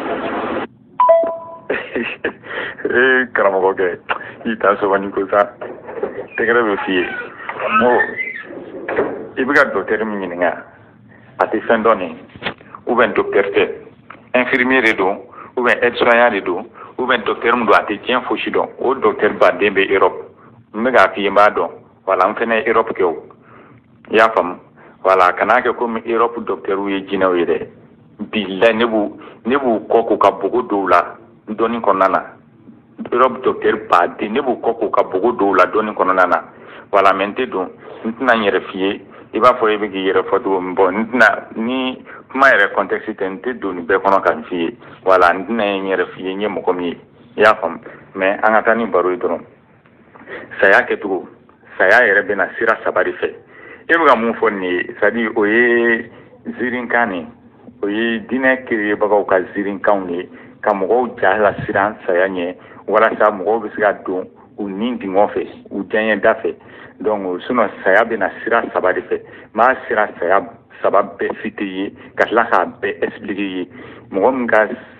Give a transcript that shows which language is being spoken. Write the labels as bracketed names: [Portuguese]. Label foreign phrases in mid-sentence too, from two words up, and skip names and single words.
[Bambara] karamɔgɔkɛ i t'a sɔgɔni ko sa tɛgɛrɛ bɛ f'i ye i bɛ ka docteur min ɲininka a tɛ fɛn dɔn nin [French] ou bien [Bambara] docteur tɛ infirmier de don [French] ou bien [Bambara] aide-soignant de don [French] ou bien [Bambara] docteur min don a tɛ diɲɛ fosi dɔn o docteur baden bɛ Europe n bɛ k'a f'i ye n b'a dɔn wala n fɛnɛ ye Europe kɛ o i y'a faamu wala kana kɛ komi Europe docteur ye jinɛw ye dɛ bilahi ne b'u kɔ k'u ka bogo dɔw la dɔnni kɔnɔna na Europe docteur baden ne b'u kɔ k'u ka bogo dɔw la dɔnni kɔnɔna na wala mɛ n tɛ don n tɛna n yɛrɛ f'i ye i b'a fɔ i bɛ k'i yɛrɛ fɔ cogo min bon n tɛna ni kuma yɛrɛ contexte tɛ n tɛ don nin bɛɛ kɔnɔ ka n f'i ye wala n tɛna n yɛrɛ f'i ye n ye mɔgɔ min ye i y'a faamu mais an ka taa ni baro ye dɔrɔn saya kɛcogo saya yɛrɛ bɛna sira saba de fɛ e bɛ ka mun fɔ nin ye [French] c'est à dire [Bambara] o ye zirinkan nin o ye diinɛ kiiribagaw ka zirinkanw ye ka mɔgɔw ja lasiran saya ɲɛ walasa mɔgɔw bɛ se ka don u ni dingɔ fɛ u diyaɲɛ da fɛ [French] donc sinon [Bambara] saya bɛna sira saba de fɛ n b'a sira saya saba bɛɛ citer ye ka tila k'a bɛɛ expliquer ye mɔgɔ min ka